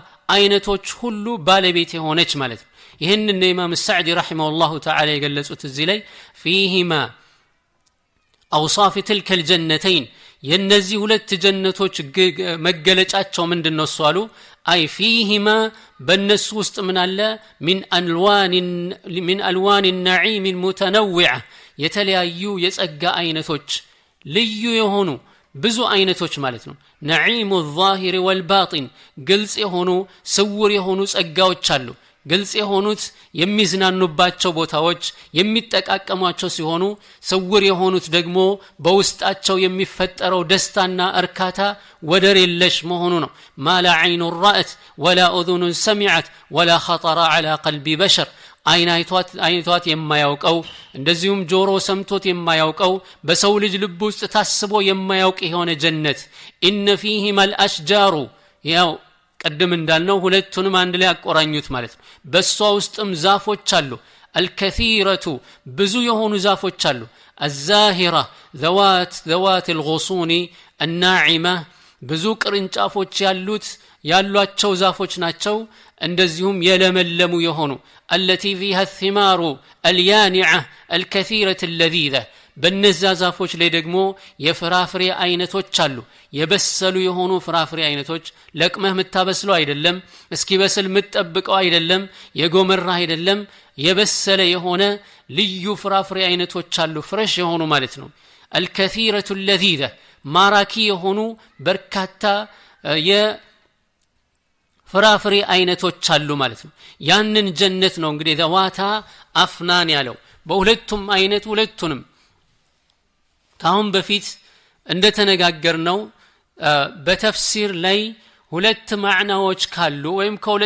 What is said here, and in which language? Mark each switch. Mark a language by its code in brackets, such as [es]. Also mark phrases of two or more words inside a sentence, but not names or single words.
[am] አይነቶች ሁሉ ባለቤት የሆነች ማለት ነው ይሄንን ኢማም ሳዕዲ [ar] رحمه الله تعالى [am] የገለጹት እዚህ ላይ [ar] فيهما أوصاف تلك الجنتين [am] የነዚህ ሁለት ጀነቶች መገለጫቸው ምንድነው ሷሉ [ar] أي فيهما [am] በነሱ ውስጥ ምን አለ [ar] من الوان النعيم المتنوعه [am] የተለያዩ የጸጋ አይነቶች ልዩ የሆኑ ብዙ አይነቶች ማለት ነው [ar] نعيم الظاهر والباطن [am] ግልጽ የሆኑ ስውር የሆኑ ጸጋዎች አሉ ግልጽ የሆኑት የሚዝናኑባቸው ቦታዎች የሚጠቃቀሟቸው ሲሆኑ ስውር የሆኑት ደግሞ በውስጣቸው የሚፈጠረው ደስታና እርካታ ወደር የለሽ መሆኑ ነው [ar] ما لا عين رأت ولا اذن سمعت ولا خطر على قلب بشر [am] አይናይቷት የማያውቀው እንደዚሁም ጆሮ ሰምቶት የማያውቀው በሰው ልጅ ልብ ውስጥ ታስቦ የማያውቅ የሆነ ጀነት [ar] إن فيهما [am] الاشجار ያው ቀደም እንዳልነው ሁለቱንም አንድ ላይ አቆራኙት ማለት ነው በሷ ውስጥም ዛፎች አሉ الكثيرة ብዙ የሆኑ ዛፎች አሉ [ar] الزاهرة ذوات الغصون الناعمة [am] ብዙ ቅርንጫፎች ያሏቸው ዛፎች ናቸው እንደዚሁም የለመለሙ የሆኑ [ar] التي فيها الثمار اليانعة الكثيرة اللذيذة [am] በነዛ ዛፎች ላይ ደግሞ የፍራፍሬ አይነቶች አሉ የበሰሉ የሆኑ ፍራፍሬ አይነቶች ለቅመህ መታበስለው አይደለም እስኪ በስል መጠብቀው አይደለም የጎመራ አይደለም የበሰለ የሆነ ልዩ ፍራፍሬ አይነቶች አሉ ፍሬሽ የሆኑ ማለት ነው [ar] الكثيرة اللذيذة [am] ማራኪ የሆኑ በርካታ ፍራፍሬ አይነቶች አሉ ማለት ነው ያንን ጀነት ነው እንግዲህ [ar] ذواتا أفنان [am] ያለው በሁለቱም አይነት ሁለቱንም ታሁን በፊት እንደተነጋገርነው በተፍሲር ላይ ሁለት ማዕናዎች ካሉ ወይም ከሁለት